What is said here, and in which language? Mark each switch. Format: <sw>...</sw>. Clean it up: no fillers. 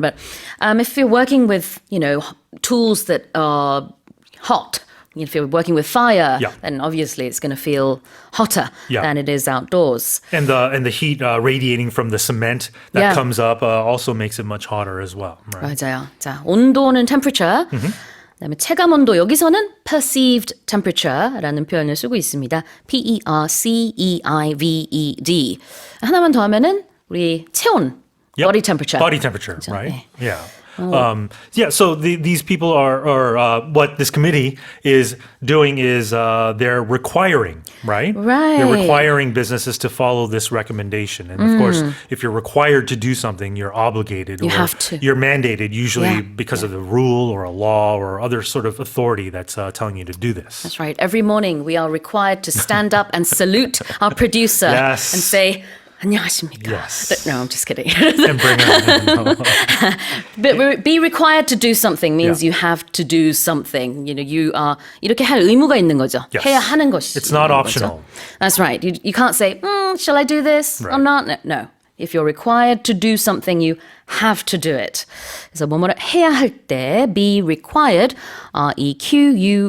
<en>But if you're working with, tools that are hot, if you're working with fire, then obviously it's going to feel hotter than it is outdoors. And the heat radiating from the cement that comes up also makes it much hotter as well. Right?</en> <ko>맞아요. 자, 온도는 temperature. 그다음에 체감 온도 여기서는</ko> <en>perceived temperature</en> <ko>라는 표현을 쓰고 있습니다. Perceived. 하나만 더 하면은 우리 체온,</ko> <en>body temperature. Body temperature,</en> <ko>그렇죠?</ko> <en>right?</en> <ko>네.</ko> <en>Yeah. So these people are what this committee is doing is they're requiring, right? Right. They're requiring businesses to follow this recommendation. And of course, if you're required to do something, you're obligated. You have to. You're mandated, usually because of the rule or a law or other sort of authority that's telling you to do this. That's right. Every morning we are required to stand up and salute our producer and say,</en> <ko>안녕하십니까.</ko> <en>Yes. No, I'm just kidding. And bring it. But be required to do something means you have to do something. You are</en> <ko>이렇게 할 의무가 있는 거죠.</ko> <en>Yes.</en> <ko>해야 하는 것이.</ko> <en>It's not optional. That's right. You can't say, shall I do this or not? No. If you're required to do something, you have to do it.</en> <ko>그래서 뭐뭐를 해야 할 때</ko> <en>be required, required,</en>